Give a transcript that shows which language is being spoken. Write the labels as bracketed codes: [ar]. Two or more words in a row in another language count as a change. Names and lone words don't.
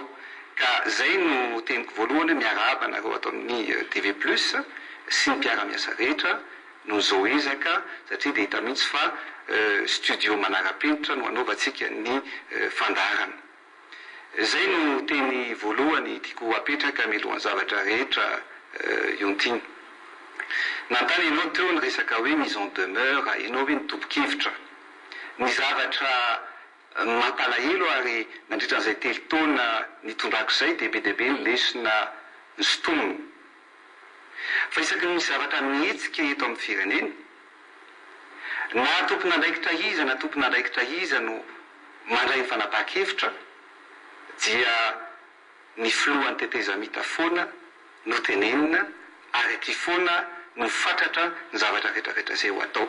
[mg] Ka zay no teniko voalohany miarahaba anareo ato amin'ny TV Plus sy ny mpiara-miasa rehetra no zao ezaka satria dia hita mihitsy fa studio manara-penitra no anaovantsika ny fandaharana. Zay no teny voalohany tiako apetraka milohan'ny zavatra rehetra io ntiany. Nantany ianao teo ny resaka hoe [fr] mise en demeure [mg] ianao hoe ny tompo-kevitra. Ny zavatra mampalahelo ary nandritran'izay telo taona nitondrako izay dia be deabe ny lesona ny sotomony. Fa isaky ny misy zavatra mihetsika eto amin'ny firenena na tompona andraikitra iza na tompona andraikitra iza no mandray ny fanapahan-kevitra dia ny filohan'ny tetezamita foana no tenenina ary aty foana no fatratra ny zavatra rehetrarehetra izay ho atao.